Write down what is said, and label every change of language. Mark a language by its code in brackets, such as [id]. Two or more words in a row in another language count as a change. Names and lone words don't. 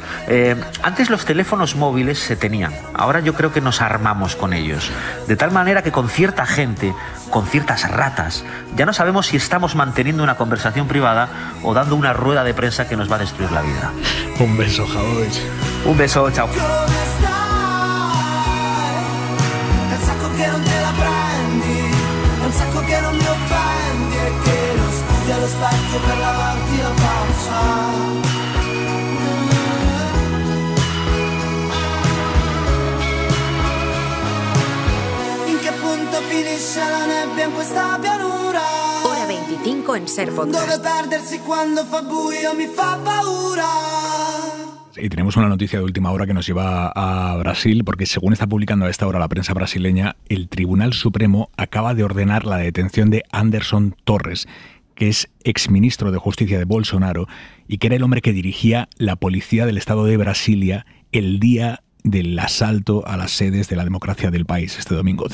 [es] Antes los teléfonos móviles se tenían, ahora yo creo que nos armamos con ellos. De tal manera que con cierta gente, con ciertas ratas, ya no sabemos si estamos manteniendo una conversación privada o dando una rueda de prensa que nos va a destruir la vida. Un beso, Jauch. Un beso, chao. [it] Allo specchio per lavarti la faccia. In che punto finisce la nebbia in questa pianura? [es] Hora 25 en Ser Podcast. [it] Dove perdersi quando fa buio mi fa paura. [es] Y tenemos una noticia de última hora que nos lleva a Brasil, porque según está publicando a esta hora la prensa brasileña, el Tribunal Supremo acaba de ordenar la detención de Anderson Torres, que es exministro de Justicia de Bolsonaro y que era el hombre que dirigía la policía del estado de Brasilia el día del asalto a las sedes de la democracia del país este domingo.